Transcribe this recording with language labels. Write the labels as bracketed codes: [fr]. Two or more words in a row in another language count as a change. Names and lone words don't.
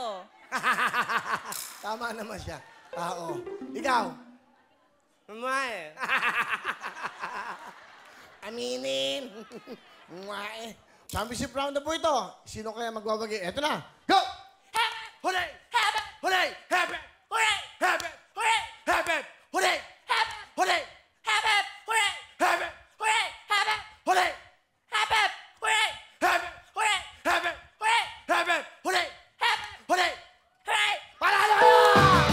[tl] Tama naman siya. Tao. Ikaw? Mamae. Aminin. Mwae. [en] Championship round [tl] na po ito. Sino kaya magwawagi? Eto na. Go! Hooray! Hooray! Hep, hep! Hooray! Hep, hep! Hooray! Hep, hep! Hooray! Habat! Hooray! Habat! Hooray! Hep, hep! Hooray! Habat! Hooray! Habat! Hooray! Hep, hep! Hooray! Hep, hep! Hooray! Hep, hep! Hooray! Habat! Hooray! Hooray! Panalo kayo!